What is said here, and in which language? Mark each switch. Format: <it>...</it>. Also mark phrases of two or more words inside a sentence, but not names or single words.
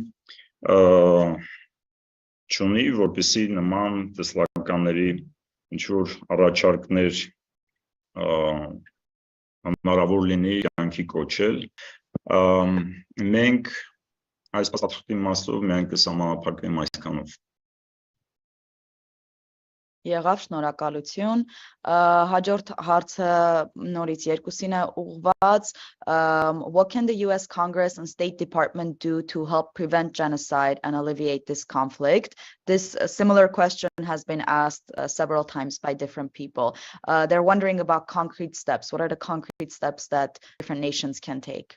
<hy>չունի, որպեսզի նման տեսլականների ինչ-որ առաջարկներ հնարավոր լինի կյանքի կոչել, մենք այս պատասխանի մասով միայն կսահմանափակվենք այսքանով։ Եղավ, շնորհակալություն, հաջորդ հարցը նորից երկուսին է ուղղված,</hy> <en>what can the US Congress and State Department do to help prevent genocide and alleviate this conflict? This similar question has been asked several times by different people. They're wondering about concrete steps. What are the concrete steps that different nations can take?</en>